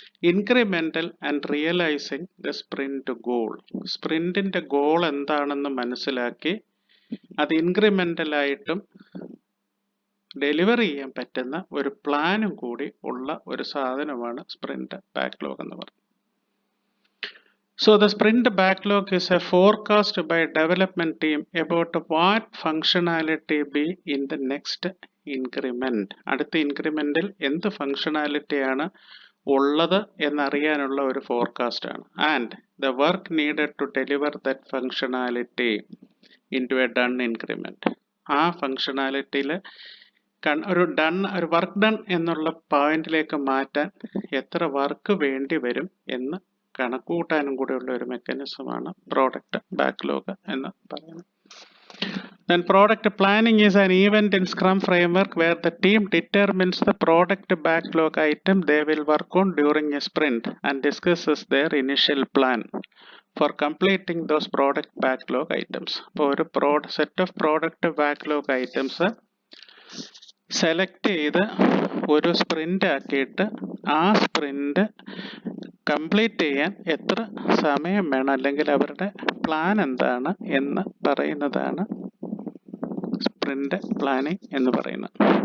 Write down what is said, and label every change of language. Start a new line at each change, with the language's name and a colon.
English: Incremental and realising the sprint goal.
Malayalam: സ്പ്രിന്റിൻ്റെ goal എന്താണെന്ന് മനസ്സിലാക്കി അത് ഇൻക്രിമെൻ്റലായിട്ടും ഡെലിവർ ചെയ്യാൻ പറ്റുന്ന ഒരു പ്ലാനും കൂടി ഉള്ള ഒരു സാധനമാണ് സ്പ്രിന്റ് ബാക്ക്ലോഗ് എന്ന് പറയുന്നത്.
English: So the sprint backlog is a forecast by development team about what functionality be in the next increment.
Malayalam: അടുത്ത ഇൻക്രിമെന്റിൽ എന്ത് ഫങ്ഷണാലിറ്റി ആണ് ഉള്ളത് എന്നറിയാനുള്ള ഒരു ഫോർകാസ്റ്റ് ആണ്.
English: And the work needed to deliver that functionality into a done increment.
Malayalam: ആ ഫങ്ഷണാലിറ്റിയിൽ ഒരു work done എന്നുള്ള പോയിന്റിലേക്ക് മാറ്റാൻ എത്ര വർക്ക് വേണ്ടി വരും എന്ന് കണക്കുകൂട്ടാനും കൂടെയുള്ള ഒരു മെക്കാനിസമാണ് പ്രോഡക്റ്റ് ബാക്ക്ലോഗ് എന്ന് പറയുന്നത്.
English: Then product planning is an event in Scrum framework where the team determines the product backlog item they will work on during a sprint and discusses their initial plan for completing those product backlog items.
Malayalam: അപ്പോൾ ഒരു set of product backlog items select ചെയ്ത് ഒരു sprint ആക്കിയിട്ട് ആ sprint complete ചെയ്യാൻ എത്ര സമയം വേണം അല്ലെങ്കിൽ അവരുടെ പ്ലാൻ എന്താണ് എന്ന് പറയുന്നതാണ് സ്പ്രിന്റ് പ്ലാനിംഗ് എന്ന് പറയുന്നത്.